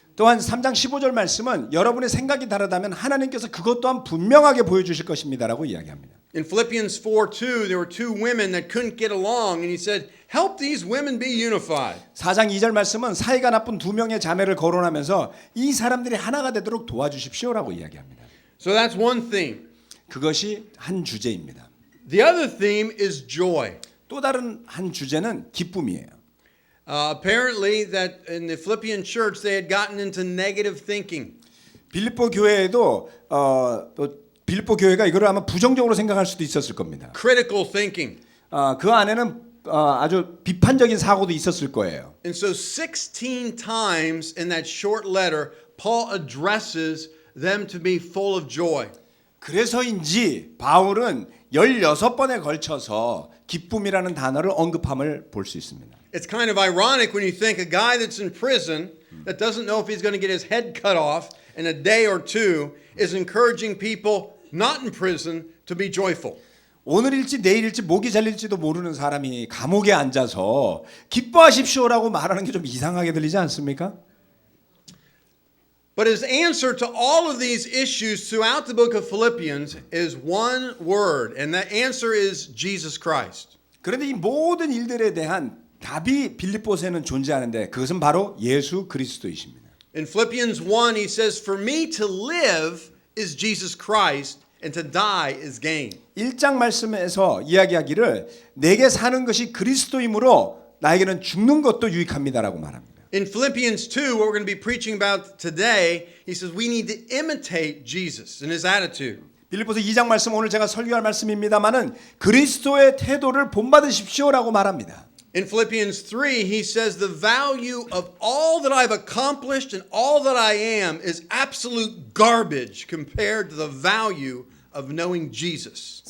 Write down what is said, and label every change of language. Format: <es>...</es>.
<ko>또한 3장 15절 말씀은 여러분의 생각이 다르다면 하나님께서 그것 또한 분명하게 보여주실 것입니다라고 이야기합니다.</ko> <en>In Philippians 4:2, there were two women that couldn't get along, and he said, help these women be unified.</en> <ko>4장 2절 말씀은 사이가 나쁜 두 명의 자매를 거론하면서 이 사람들이 하나가 되도록 도와주십시오라고 이야기합니다.</ko> <en>So that's one theme.</en> <ko>그것이 한 주제입니다.</ko> <en>The other theme is joy.</en> <ko>또 다른 한 주제는 기쁨이에요.</ko> <en>Apparently that in the Philippian church they had gotten into negative thinking.</en> <ko>빌립보 교회에도 또 빌립보 교회가 이거를 아마 부정적으로 생각할 수도 있었을 겁니다.</ko> <en>Critical thinking.</en> <ko>그 안에는 아주 비판적인 사고도 있었을 거예요.</ko> <en>And so 16 times in that short letter Paul addresses them to be full of joy.</en> <ko>그래서인지 바울은 16번에 걸쳐서 기쁨이라는 단어를 언급함을 볼 수 있습니다.</ko> <en>It's kind of ironic when you think a guy that's in prison that doesn't know if he's going to get his head cut off in a day or two is encouraging people not in prison to be joyful.</en> <ko>오늘일지 내일일지 목이 잘릴지도 모르는 사람이 감옥에 앉아서 기뻐하십시오라고 말하는 게 좀 이상하게 들리지 않습니까?</ko> <en>But his answer to all of these issues throughout the book of Philippians is one word, and that answer is Jesus Christ.</en> <ko>그런데 이 모든 일들에 대한 답이 빌립보서에는 존재하는데 그것은 바로 예수 그리스도이십니다.</ko> <en>In Philippians 1 he says, for me to live is Jesus Christ and to die is gain.</en> <ko>1장 말씀에서 이야기하기를 내게 사는 것이 그리스도이므로 나에게는 죽는 것도 유익합니다라고 말합니다.</ko> <en>In Philippians 2, what we're going to be preaching about today, he says we need to imitate Jesus and his attitude.</en> <ko>빌립보서 2장 말씀 오늘 제가 설교할 말씀입니다만은 그리스도의 태도를 본받으십시오라고 말합니다.</ko> <en>In Philippians 3, he says the value of all that I've accomplished and all that I am is absolute garbage compared to the value of knowing Jesus.</en>